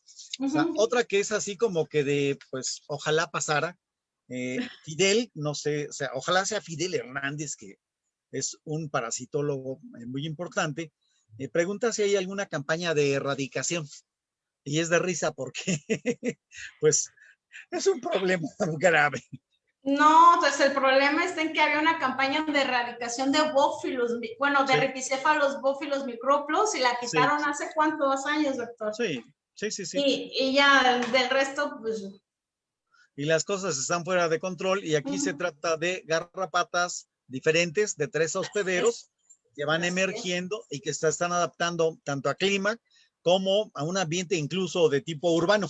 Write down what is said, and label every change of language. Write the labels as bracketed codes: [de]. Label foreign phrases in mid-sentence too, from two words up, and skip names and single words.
[es] O sea, otra que es así como que pues, ojalá pasara, Fidel, no sé, o sea, ojalá sea Fidel Hernández, que es un parasitólogo muy importante, pregunta si hay alguna campaña de erradicación. Y es de risa porque, pues, es un problema grave. No, entonces el problema está en que había una campaña de erradicación de bófilos, bueno, de ripicéfalos bófilos microplos y la quitaron hace cuántos años, doctor. Sí. Y ya del resto, pues. Y las cosas están fuera de control y aquí se trata de garrapatas diferentes de 3 hospederos que van emergiendo y que se están adaptando tanto a clima como a un ambiente incluso de tipo urbano.